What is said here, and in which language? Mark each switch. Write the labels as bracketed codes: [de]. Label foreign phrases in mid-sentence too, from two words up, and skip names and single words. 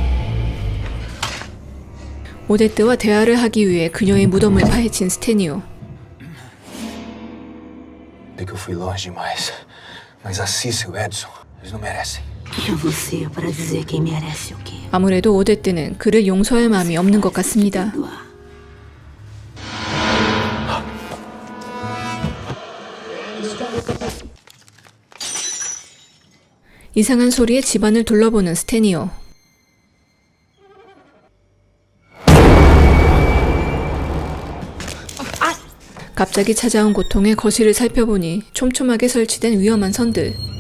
[ko] 오데트와 대화를 하기 위해 그녀의 무덤을 파헤친 스테니오. [pt] Sei que eu fui longe demais. Mas a Cissa e o Edson, eles não merecem. Quem é você pra dizer quem merece o quê? [ko] 아무래도 오데트는 그를 용서할 마음이 없는 것 같습니다. 이상한 소리에 집안을 둘러보는 스테니오. 갑자기 찾아온 고통에 거실을 살펴보니 촘촘하게 설치된 위험한 선들.